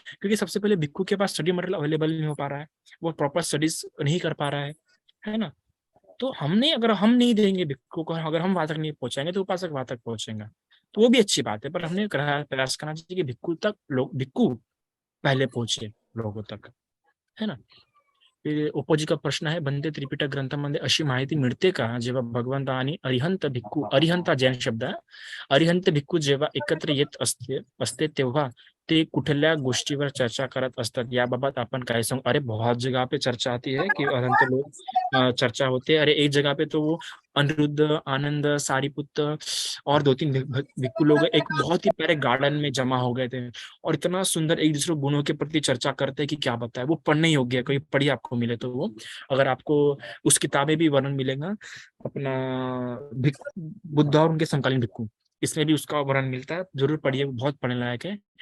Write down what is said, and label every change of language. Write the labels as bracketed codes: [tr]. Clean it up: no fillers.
[hi] क्योंकि सबसे पहले भिक्खु के पास स्टडी मटेरियल अवेलेबल नहीं हो पा रहा है, वो प्रॉपर स्टडीज नहीं कर पा रहा है ना। तो अगर हम नहीं देंगे भिक्खु को, अगर हम वहां तक नहीं पहुंचाएंगे तो उपासक वहां तक पहुंचेंगे, तो वो भी अच्छी बात है। पर हमने प्रयास करना चाहिए कि भिक्खु पहले पहुंचे लोगों तक, है ना। [mr] ओपोजी का प्रश्न आहे, बंदे त्रिपिटक ग्रंथामध्ये अशी माहिती मिळते का जेव्हा भगवंत आणि अरिहंत भिक्खू, अरिहंत हा जैन शब्द आहे, अरिहंत भिक्खू जेव्हा एकत्र येत असते तेव्हा ते कुठल्या गोष्टीवर चर्चा करत असतात, याबाबत आपण काय सांगू? [hi] अरे बहुत जगह पे चर्चा आती है कि अरिहंत लोग चर्चा होते हैं। अरे एक जगह पे तो वो अनिरुद्ध, आनंद, सारिपुत्र और 2-3 भिक्खू लोग एक बहुत ही प्यारे गार्डन में जमा हो गए थे और इतना सुंदर एक दूसरे गुणों के प्रति चर्चा करते हैं कि क्या बताए। वो पढ़ने योग्य है, कोई पढ़िए आपको मिले तो वो, अगर आपको उस किताबें भी वर्णन मिलेगा अपना बुद्ध और उनके समकालीन भिक्खु, इसमें भी उसका वर्णन मिलता है, जरूर पढ़िए, बहुत पढ़ने लायक है।